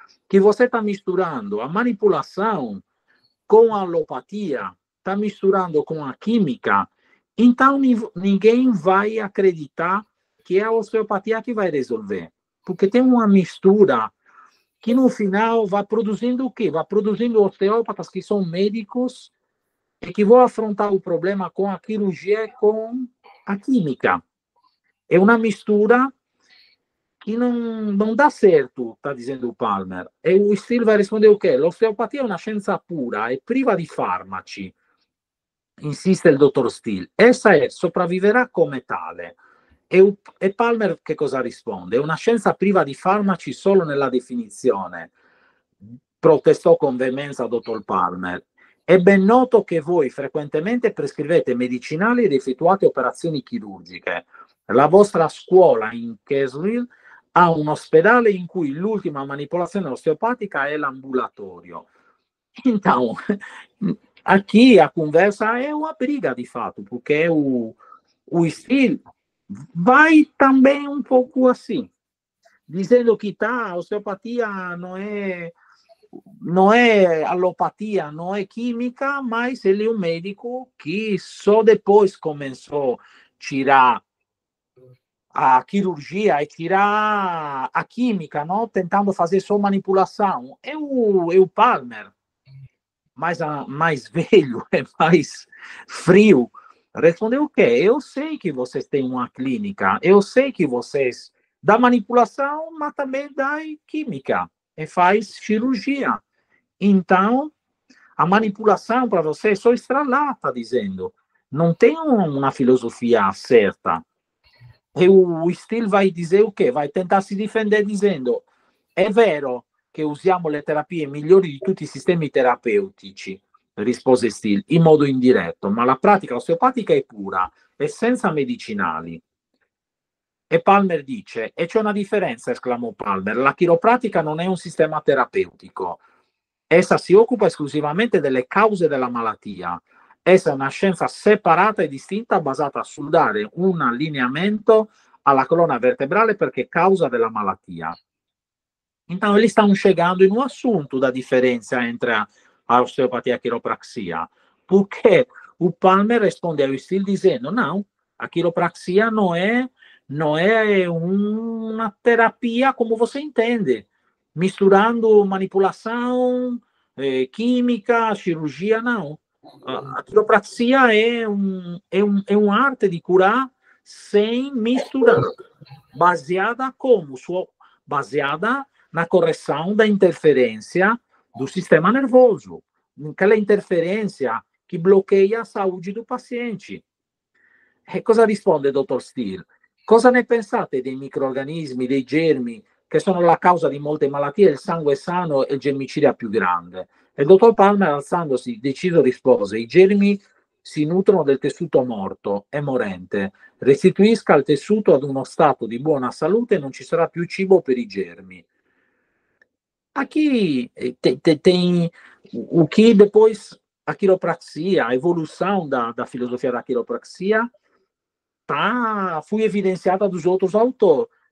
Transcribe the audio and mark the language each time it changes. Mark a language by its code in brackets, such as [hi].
[pt] Que você está misturando a manipulação com a alopatia, está misturando com a química, então ninguém vai acreditar que é a osteopatia que vai resolver, porque tem uma mistura que no final vai produzindo o quê? Vai produzindo osteópatas que são médicos e que vão afrontar o problema com a cirurgia e com a química. É uma mistura que não dá certo, está dizendo o Palmer. E o Steele vai responder o quê? [it] L'osteopatia è una scienza pura e priva di farmaci, insiste il dottor Steele. Essa sopravviverà come tale. E Palmer che cosa risponde? È una scienza priva di farmaci solo nella definizione, protestò con veemenza dottor Palmer. È ben noto che voi frequentemente prescrivete medicinali ed effettuate operazioni chirurgiche. La vostra scuola in Keswick ha un ospedale in cui l'ultima manipolazione osteopatica è l'ambulatorio. [pt] Então, aqui a conversa é uma briga de fato, porque o Steele vai também um pouco assim, dizendo que a osteopatia não é alopatia, não é química, mas ele é um médico que só depois começou a tirar a cirurgia e tirar a química, não? Tentando fazer só manipulação. É o Palmer, mais velho, é mais frio, respondeu o quê? Eu sei que vocês têm uma clínica, eu sei que vocês dão manipulação, mas também dão química e faz cirurgia. Então, a manipulação para vocês só está lá, está dizendo. Não tem uma filosofia certa. E o Steele vai dire o quê? Vai tentar [it] si difendere dicendo è vero che usiamo le terapie migliori di tutti i sistemi terapeutici, rispose Steele, in modo indiretto, ma la pratica osteopatica è pura e senza medicinali. E Palmer dice, e c'è una differenza, esclamò Palmer, la chiropratica non è un sistema terapeutico, essa si occupa esclusivamente delle cause della malattia, essa è una scienza separata e distinta basata sul dare un allineamento alla colonna vertebrale perché è causa della malattia. [pt] Então, eles estão chegando em um assunto da diferença entre a osteopatia e a quiropraxia, porque o Palmer responde ao Steele dizendo, não, a quiropraxia não é uma terapia como você entende, misturando manipulação, química, cirurgia, não. A quiropraxia é uma arte de curar sem misturar, baseada na correção da interferência do sistema nervoso, aquela interferência que bloqueia a saúde do paziente. [it] E cosa risponde il dottor Steele? Cosa ne pensate dei microrganismi, dei germi, che sono la causa di molte malattie? Il sangue sano è il germicidia più grande. E il dottor Palmer, alzandosi, deciso rispose, i germi si nutrono del tessuto morto e morente. Restituisca il tessuto ad uno stato di buona salute e non ci sarà più cibo per i germi. [pt] Aqui tem o que depois a quiropraxia, a evolução da filosofia da quiropraxia, foi evidenciada dos outros autores.